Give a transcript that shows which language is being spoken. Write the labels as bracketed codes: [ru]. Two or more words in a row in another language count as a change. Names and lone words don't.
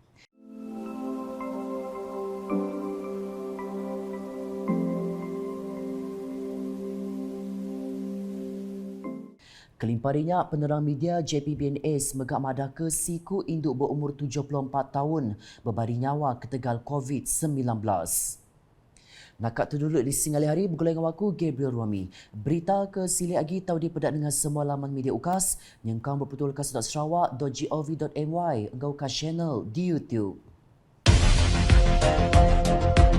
[iba] Kelimparinya penerang media JPBNS megak madah ke siku induk berumur 74 tahun berbari nyawa ketegal COVID-19. Nakak tu dulu di singali hari bergulai dengan aku Gabriel Rami. Berita ke sili lagi tahu dipedak dengan semua laman media UKAS yang kau berputul kas.sarawak.gov.my engkau UKAS channel di YouTube.